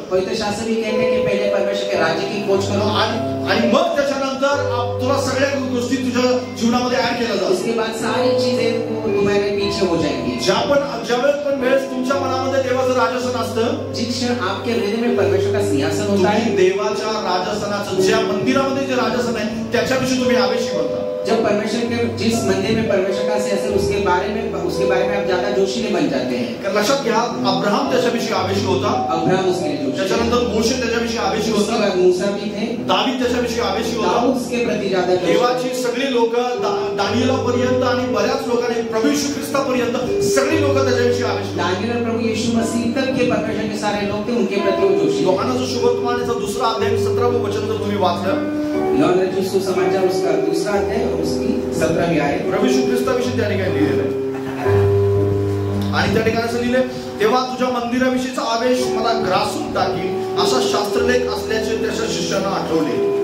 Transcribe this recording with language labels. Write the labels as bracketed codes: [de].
[hi] पवित्र शास्त्र भी कहते हैं कि पहले परमेश्वर के राज्य की खोज करो. [mr] आणि मग त्याच्यानंतर तुला सगळ्या गोष्टी तुझ्या जीवनामध्ये ऍड केल्या जातात. [hi] उसके बाद सारी चीजें तुम्हारे पीछे हो जाएंगी. [mr] ज्यावेळेस पण वेळेस तुमच्या मनामध्ये देवाचं राजासन असतं. [hi] जिस क्षण आपके हृदय में परमेश्वर का सिंहासन होता है. [mr] देवाच्या राजासनाचं ज्या मंदिरामध्ये जे राजासन आहे त्याच्याविषयी तुम्ही आवेशी बनता. [hi] जब परमेश्वर के जिस मंदिर में परमेश्वर का सिंहासन उसके बारे में आप ज्यादा जोशीले बन जाते हैं. [mr] लक्षात घ्या अब्राहम त्याच्याविषयी आवेशी होता. [hi] अब्राहम उसके लिए जोशीले. [mr] त्याच्यानंतर मोशे त्याच्याविषयी आवेशी होता. [hi] उसके बाद मूसा भी थे. [mr] दावीद त्याच्याविषयी आवेशी होता. [hi] दाऊद उसके प्रति ज्यादा [mr] देवाची सगळी लोक दानियेलापर्यंत आणि बऱ्याच लोकांनी प्रभू येशू ख्रिस्तापर्यंत सगळी लोक त्याच्याविषयी आवेशी. [hi] दानियल और प्रभु यीशु मसीह तक के परमेश्वर के सारे लोग थे उनके प्रति वो जोशीले. [mr] योहानाचा शुभवर्तमानाचा दुसरा अध्याय 17वें वचन जर तुम्ही वाचलं. [hi] यूहन्ना जो सुसमाचार उसका दूसरा अध्याय और उसकी 17वीं आयत. [mr] प्रभू येशू ख्रिस्ताविषयी त्या ठिकाणी लिहिलेलं आहे. आणि त्या ठिकाणी असं लिहिलंय तेव्हा तुझ्या मंदिराविषयीचा आवेश मला ग्रासून टाकील असा शास्त्रलेख असल्याचे त्याच्या शिष्यांना आठवले.